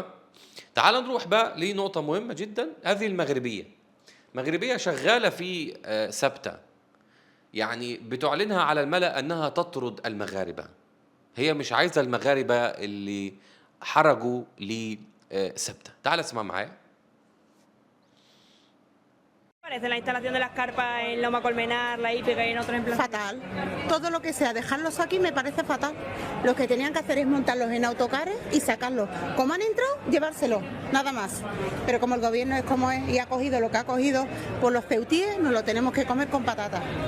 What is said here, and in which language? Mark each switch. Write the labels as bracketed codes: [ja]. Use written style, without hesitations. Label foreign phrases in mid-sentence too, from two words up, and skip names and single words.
[ar] تعال نروح بقى لنقطة مهمة جدا. هذه المغربية شغالة في سبتة، يعني بتعلنها على الملأ أنها تطرد المغاربة. هي مش عايزة المغاربة اللي حرجوا لسبتة. تعال اسمع معايا. [es] ¿Parece la instalación de las carpas en Loma Colmenar, la hípica y en otros emplazamientos? Fatal. Todo lo que sea dejarlos aquí me parece fatal. Lo que tenían que hacer es montarlos en autocares y sacarlos. Como han entrado, llevárselos, nada más. Pero como el gobierno es como es y ha cogido lo que ha cogido, pues los ceutíes nos lo tenemos que comer con patatas.